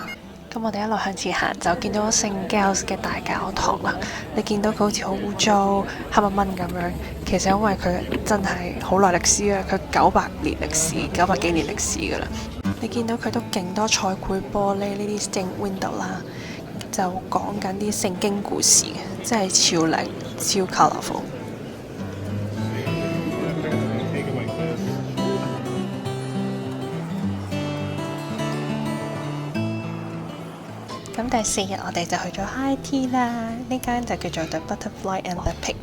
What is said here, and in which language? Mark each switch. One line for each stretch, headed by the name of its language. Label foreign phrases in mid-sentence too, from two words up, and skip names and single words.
Cantonese: 咁我哋一路向前行就見到聖 Giles 嘅大教堂啦。你見到佢好似好污糟黑蚊蚊咁樣，其實因為佢真係好耐歷史啊，佢900年歷史，900幾年歷史噶啦。你見到佢都勁多彩繪玻璃呢啲
English: stained window
Cantonese: 啦，就講緊啲聖經故事嘅，真係超靚超 colourful。咁第4日我哋就去咗
English: High Tea
Cantonese: 啦，呢間就叫做 The Butterfly and the Pig。